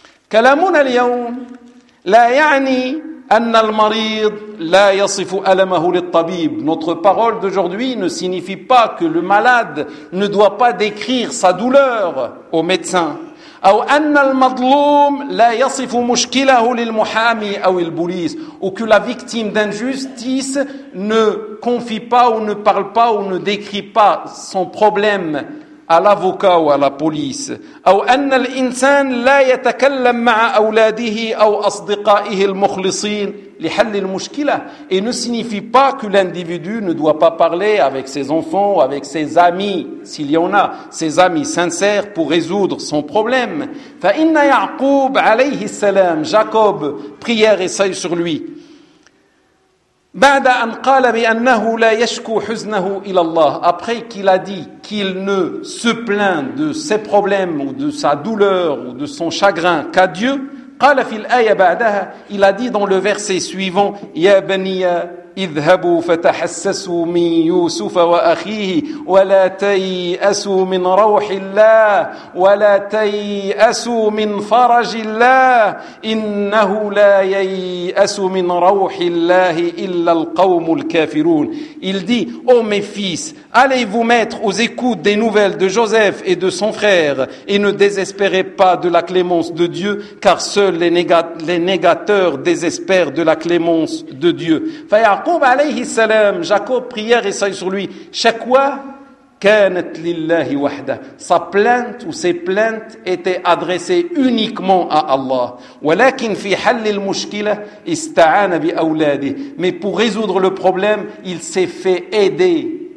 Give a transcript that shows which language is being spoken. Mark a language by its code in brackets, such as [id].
[ar] كَلَامُنَا الْيَوْمَ لَا يَعْنِي أَنَّ الْمَرِيضَ لَا يَصِفُ أَلَمَهُ لِلطَّبِيبِ [fr] Notre parole d'aujourd'hui ne signifie pas que le malade ne doit pas décrire sa douleur au médecin. [ar] أَوْ أَنَّ الْمَظْلُومَ لَا يَصِفُ مُشْكِلَهُ لِلْمُحَامِي أَوْ الْبُلِيسِ [fr] Ou que la victime d'injustice ne confie pas ou ne parle pas ou ne décrit pas son problème à l'avocat ou à la police. [ar] أو أن الإنسان لا يتكلم مع أولاده أو أصدقائه المخلصين لحل المشكلة. [fr] Et ne signifie pas que l'individu ne doit pas parler avec ses enfants ou avec ses amis, s'il y en a, ses amis sincères pour résoudre son problème. [ar] فإن يعقوب عليه السلام [fr] Jacob prière et salut sur lui. [ar] بعد أن قال بأنه لا يشكو حزنه إلى الله [fr] Après qu'il a dit qu'il ne se plaint de ses problèmes ou de sa douleur ou de son chagrin qu'à Dieu [ar] قال في الآية بعدها [fr] Il a dit dans le verset suivant [ar] يا بني اذهبوا فتحسسوا من يوسف وأخيه ولا تيأسوا من روح الله ولا تيأسوا من فرج الله إنه لا ييأس من روح الله إلا القوم الكافرون [fr] Il dit Oh mes fils, allez vous mettre aux écoutes des nouvelles de Joseph et de son frère et ne désespérez pas de la clémence de Dieu car seuls les négateurs désespèrent de la clémence de Dieu. Jacob [ar] عليه السلام [fr] Jacob prière et salut sur lui chaque [ar] كانت لله وحده [fr] sa plainte ou ses plaintes étaient adressées uniquement à Allah [ar] ولكن في حل المشكلة استعان بأولاده [fr] mais pour résoudre le problème il s'est fait aider